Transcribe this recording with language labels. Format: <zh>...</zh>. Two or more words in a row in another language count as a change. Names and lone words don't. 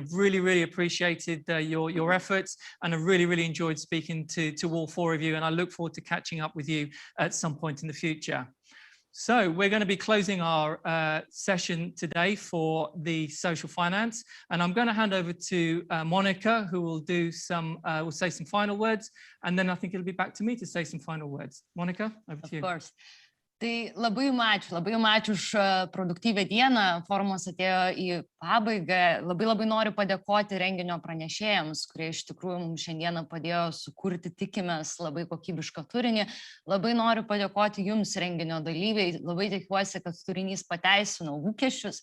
<en>I've really appreciated your efforts, and I really enjoyed speaking to all four of you, and I look forward to catching up with you at some point in the future. So we're going to be closing our session today for the social finance, and I'm going to hand over to Monica, who will do will say some final words, and then I think it'll be back to me to say some final words. Monica, over to you. Of course.</en> <lt>Tai labai jums ačiū už produktyvią dieną. Forumas atėjo į pabaigą. Labai noriu padėkoti renginio pranešėjams, kurie iš tikrųjų mums šiandieną padėjo sukurti, tikimės, labai kokybišką turinį. Labai noriu padėkoti jums, renginio dalyviai. Labai tikiuosi, kad turinys pateisino lūkesčius.</lt>